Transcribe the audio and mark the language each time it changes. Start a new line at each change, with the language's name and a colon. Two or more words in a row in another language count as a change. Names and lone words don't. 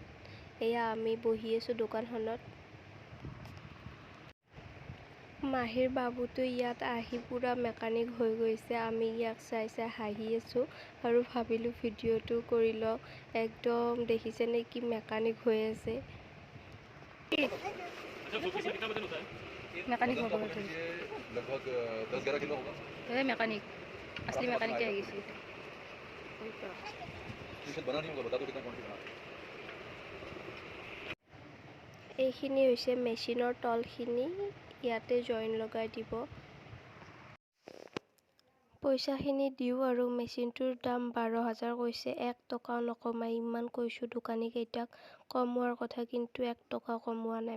Assamese: এয়া আমি বহি আছোঁ দোকানখনত। মাহীৰ বাবুটো ইয়াত আহি পুৰা মেকানিক হৈ গৈছে। আমি ইয়াক চাই চাই হাঁহি আছোঁ আৰু ভাবিলোঁ ভিডিঅ'টো কৰি লওঁ। একদম দেখিছেনে কি মেকানিক হৈ আছে।
Hindi: मैकेनिक हो गए थे लगभग 10-11 किलो होगा। ये मैकेनिक असली मैकेनिक क्या है इसी तो बना नहीं होगा, बता दो कितना क्वांटिटी बना।
Assamese: এইখিনি হৈছে মেচিনৰ তলখিনি, ইয়াতে জইন লগাই দিব। পইচাখিনি দিওঁ আৰু মেচিনটোৰ দাম 12,000 কৈছে। 1 টকাও নকমাই, ইমান কৈছোঁ দোকানীকেইটাক কমোৱাৰ কথা, কিন্তু 1 টকা কমোৱা নাই।